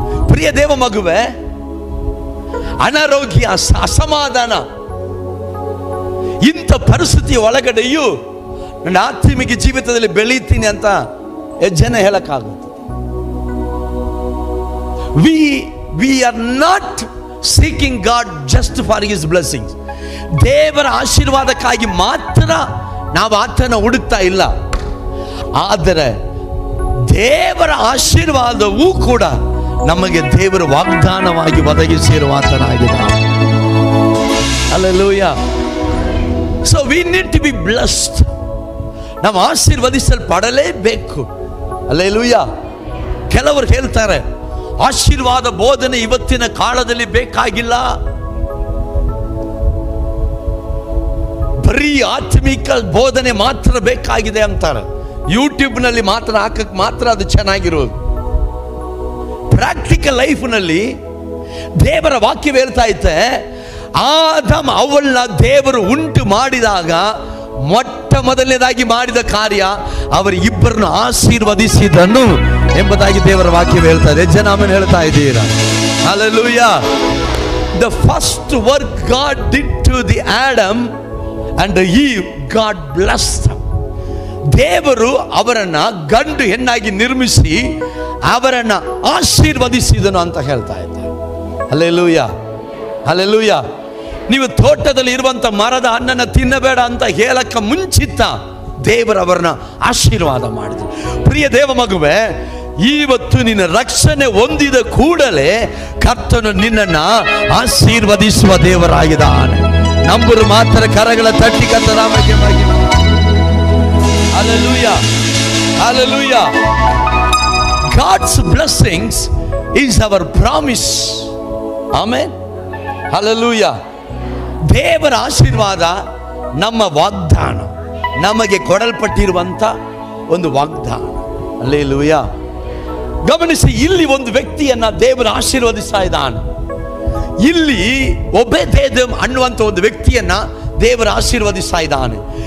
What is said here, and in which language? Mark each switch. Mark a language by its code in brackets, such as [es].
[kn] ಪ್ರಿಯ ದೇವ ಮಗುವೆ, ಅನಾರೋಗ್ಯ, ಅಸಮಾಧಾನ, ಇಂಥ ಪರಿಸ್ಥಿತಿಯ ಒಳಗಡೆಯೂ ನನ್ನ ಆತ್ಮಿಕ ಜೀವಿತದಲ್ಲಿ ಬೆಳೀತೀನಿ ಅಂತ ಜನ ಹೇಳಕ್ಕಾಗುತ್ತೆ. [en] we are not seeking God just for his blessings. [kn] ದೇವರ ಆಶೀರ್ವಾದಕ್ಕಾಗಿ ಮಾತ್ರ ನಾವು ಆತನ ಹುಡುಕ್ತಾ ಇಲ್ಲ, ಆದರೆ ದೇವರ ಆಶೀರ್ವಾದವೂ ಕೂಡ ನಮಗೆ ದೇವರ ವಾಗ್ದಾನವಾಗಿ ಒದಗಿಸಿರುವ ಆತನಾಗಿದ್ದಾನೆ. [en] Hallelujah. So we need to be blessed. [kn] ನಾವು ಆಶೀರ್ವದಿಸಲ್ಪಡಲೇಬೇಕು. ಹಲ್ಲೆಲೂಯಾ. ಕೆಲವರು ಹೇಳ್ತಾರೆ ಆಶೀರ್ವಾದ ಬೋಧನೆ ಇವತ್ತಿನ ಕಾಲದಲ್ಲಿ ಬೇಕಾಗಿಲ್ಲ, ಬರೀ ಆತ್ಮಿಕ ಬೋಧನೆ ಮಾತ್ರ ಬೇಕಾಗಿದೆ ಅಂತಾರೆ. ಯೂಟ್ಯೂಬ್ನಲ್ಲಿ ಮಾತ್ರ ಹಾಕಕ್ಕೆ ಮಾತ್ರ ಅದು ಚೆನ್ನಾಗಿರೋದು. ಪ್ರಾಕ್ಟಿಕಲ್ ಲೈಫ್ನಲ್ಲಿ ದೇವರ ವಾಕ್ಯ ಹೇಳ್ತಾ ಇತ್ತೆ, ಆದಮ್ ಅವಳನ್ನ ದೇವರು ಉಂಟು ಮಾಡಿದಾಗ ಮೊಟ್ಟ ಮೊದಲನೇದಾಗಿ ಮಾಡಿದ ಕಾರ್ಯ ಅವರಿಬ್ಬರನ್ನು ಆಶೀರ್ವದಿಸಿದನು ಎಂಬುದಾಗಿ ದೇವರ ವಾಕ್ಯ ಹೇಳ್ತಾ ಇದೆ. ಜನ ಆಮೇಲೆ ಹೇಳ್ತಾ ಇದ್ದೀರಾ? Hallelujah. [en] The first work God did to the Adam and Eve, God blessed them. [kn] ದೇವರು ಅವರನ್ನ ಗಂಡು ಹೆಣ್ಣಾಗಿ ನಿರ್ಮಿಸಿ ಅವರನ್ನ ಆಶೀರ್ವದಿಸಿದನು ಅಂತ ಹೇಳ್ತಾ ಇದ್ದಾರೆ. Hallelujah, hallelujah. ನೀವು ತೋಟದಲ್ಲಿ ಇರುವಂತ ಮರದ ಹಣ್ಣನ್ನ ತಿನ್ನಬೇಡ ಅಂತ ಹೇಳಕ್ಕೆ ಮುಂಚಿತ ದೇವರು ಅವರನ್ನ ಆಶೀರ್ವಾದ ಮಾಡಿದ್ರು. ಪ್ರಿಯ ದೇವ ಮಗುವೆ, ಇವತ್ತು ನಿನ್ನ ರಕ್ಷಣೆ ಹೊಂದಿದ ಕೂಡಲೇ ಕರ್ತನು ನಿನ್ನನ್ನ ಆಶೀರ್ವದಿಸುವ ದೇವರಾಗಿದ್ದಾನೆ. ನಂಬರು ಮಾತ್ರ ಕರಗಳ ತಟ್ಟಿ ಕರ್ತನ ನಾಮಕ್ಕೆ ಮಹಿಮೆ. Hallelujah, hallelujah. [en] God's blessings is our promise. [kn] Amen, hallelujah. ದೇವರ ಆಶೀರ್ವಾದ ನಮ್ಮ ವಾಗ್ದಾನ, ನಮಗೆ ಕೊಡಲ್ಪಟ್ಟಿರುವಂತ ಒಂದು ವಾಗ್ದಾನ. ಹಲ್ಲೆಲೂಯಾ. ಗಮನಿಸಿ, ಇಲ್ಲಿ ಒಂದು ವ್ಯಕ್ತಿಯನ್ನ ದೇವರು ಆಶೀರ್ವದಿಸ್ತಾ ಇದ್ದಾನೆ. ಇಲ್ಲಿ ಒಬೇದೇದೋಮ್ ಅನ್ನುವಂತ ಒಂದು ವ್ಯಕ್ತಿಯನ್ನ ದೇವರು ಆಶೀರ್ವದಿಸ್ತಾ ಇದ್ದಾನೆ.